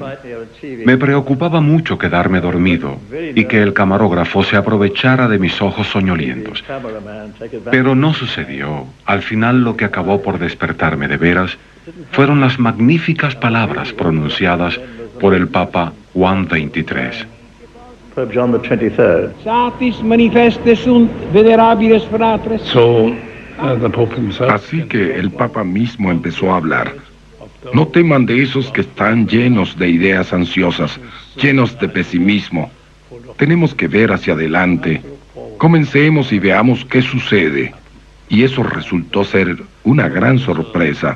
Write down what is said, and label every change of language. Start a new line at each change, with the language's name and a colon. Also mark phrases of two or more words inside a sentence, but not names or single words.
Spanish: Me preocupaba mucho quedarme dormido y que el camarógrafo se aprovechara de mis ojos soñolientos. Pero no sucedió. Al final lo que acabó por despertarme de veras fueron las magníficas palabras pronunciadas por el Papa Juan XXIII.
Latin: Satis manifeste sunt venerabiles fratres.
Spanish: Así que el Papa mismo empezó a hablar. No teman de esos que están llenos de ideas ansiosas, llenos de pesimismo. Tenemos que ver hacia adelante. Comencemos y veamos qué sucede. Y eso resultó ser una gran sorpresa.